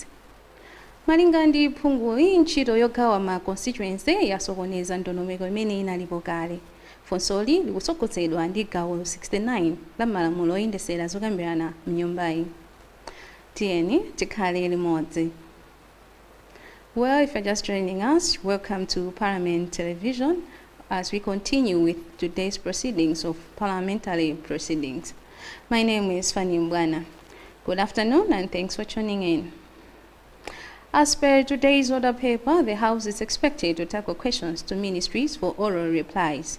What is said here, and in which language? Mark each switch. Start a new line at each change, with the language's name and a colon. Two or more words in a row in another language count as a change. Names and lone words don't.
Nyanja: Malinga ndi phunguyi ntchito yogawa ma constituency yasokoneza ndondomeko imene inalipo kale. Funsoli likutsogozedwa ndi gawo 69 la malamulo oyendesera zokambirana mnyumbayi. Tiyeni tikhale limodzi.
English: Well, if you're just joining us, welcome to Parliament Television as we continue with today's proceedings of parliamentary proceedings. My name is Fanny Mbwana. Good afternoon and thanks for tuning in. As per today's order paper, the House is expected to tackle questions to ministries for oral replies.